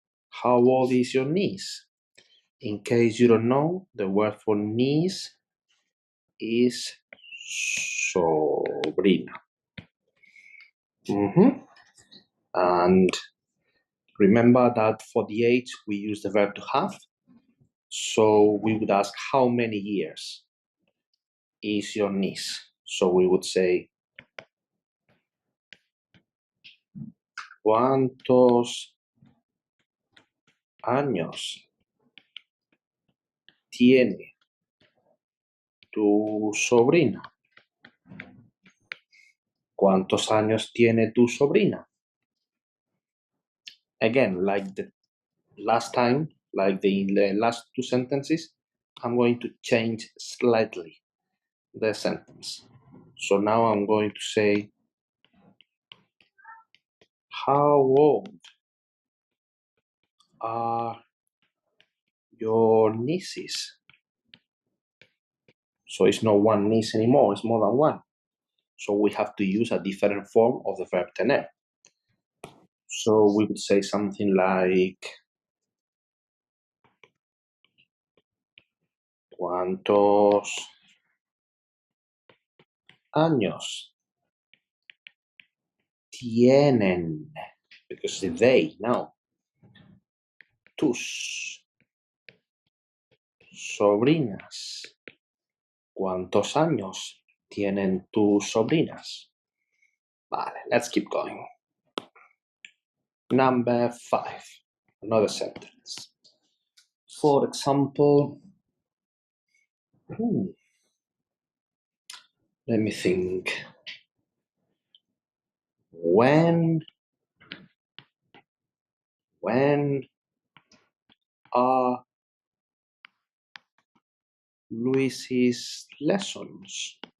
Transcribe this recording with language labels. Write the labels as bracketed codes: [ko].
[en] How old is your niece? In case you don't know, the word for niece is sobrina. And remember that for the age, we use the verb to have. So we would ask, how many years is your niece? [es] So we would say, ¿cuántos años tiene tu sobrina? ¿Cuántos años tiene tu sobrina? [en] Again, like the last time, like the last two sentences, I'm going to change slightly the sentence. So now I'm going to say, how old are your nieces? So it's not one niece anymore, it's more than one. So we have to use a different form of the verb tener. So we would say something like, [es] ¿cuántos años tienen? [en] Because they now. [es] Tus sobrinas. ¿Cuántos años tienen tus sobrinas? Vale, [en] let's keep going. Number 5, another sentence. For example, let me think. When are Luis's lessons?